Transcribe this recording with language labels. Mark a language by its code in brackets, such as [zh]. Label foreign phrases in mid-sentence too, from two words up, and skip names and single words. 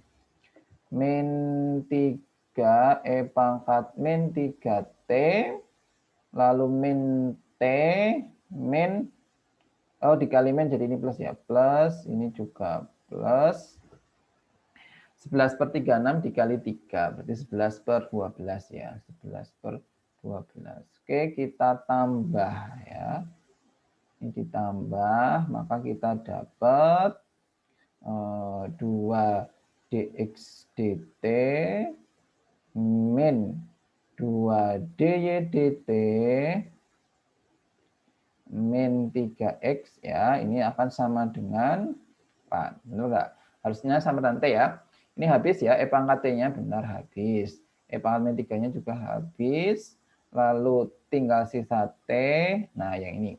[id] Min 3 e pangkat min 3t lalu min t min dikali min jadi ini plus ya, plus ini juga plus 11/36 dikali 3 berarti 11/12 ya, 11/12. Oke, kita tambah ya, ini ditambah maka kita dapat 2 dx dt min 2 dy dt min 3x ya, ini akan sama dengan 4. Benar enggak? Harusnya sama dengan T ya. Ini habis ya, E pangkat T-nya benar habis. E pangkat min 3-nya juga habis. Lalu tinggal sisa T. Nah, yang ini.